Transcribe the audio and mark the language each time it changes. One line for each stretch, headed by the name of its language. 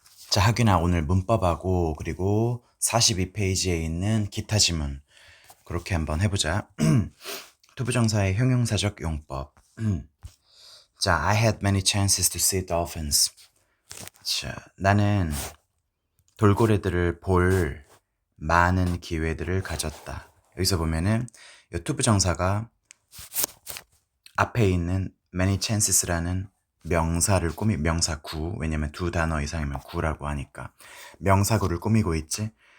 Korean: 자, 학윤아, 오늘 문법하고 그리고 42페이지에 있는 기타 지문 그렇게 한번 해보자. 투부정사의 형용사적 용법.
English: 자, I had many chances to see dolphins.
Korean: 자, 나는 돌고래들을 볼 많은 기회들을 가졌다. 여기서 보면은 이 투부정사가 앞에 있는 many chances라는 명사를 명사구, 왜냐면 두 단어 이상이면 구라고 하니까 명사구를 꾸미고 있지.